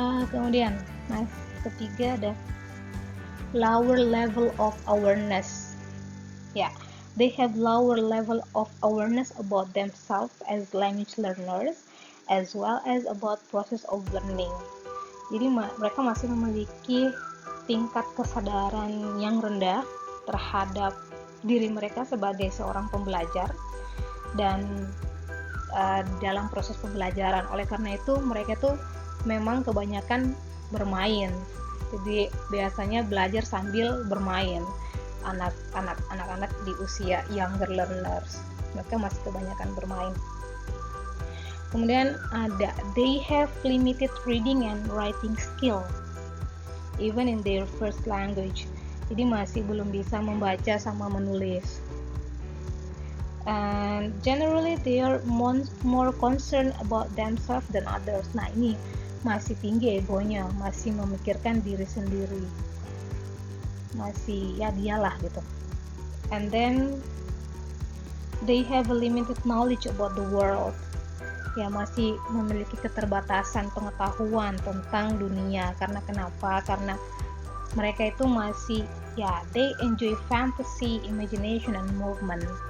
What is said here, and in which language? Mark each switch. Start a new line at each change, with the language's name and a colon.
Indonesian: Kemudian ketiga ada
English: lower level of awareness. They have lower level of awareness about themselves as language learners, as well as about process of learning.
Indonesian: Jadi mereka masih memiliki tingkat kesadaran yang rendah terhadap diri mereka sebagai seorang pembelajar dan dalam proses pembelajaran. Oleh karena itu mereka tuh memang kebanyakan bermain. Jadi biasanya belajar sambil bermain. Anak-anak di usia younger learners, mereka masih kebanyakan bermain. Kemudian ada
English: they have limited reading and writing skill even in their first language.
Indonesian: Jadi masih belum bisa membaca sama menulis.
English: And generally they are more concerned about themselves than others.
Indonesian: Nah, ini masih tinggi egonya, masih memikirkan diri sendiri, masih ya dialah gitu.
English: And then they have a limited knowledge about the world.
Indonesian: Ya, masih memiliki keterbatasan pengetahuan tentang dunia. Karena kenapa? Karena mereka itu masih
English: they enjoy fantasy, imagination and movement.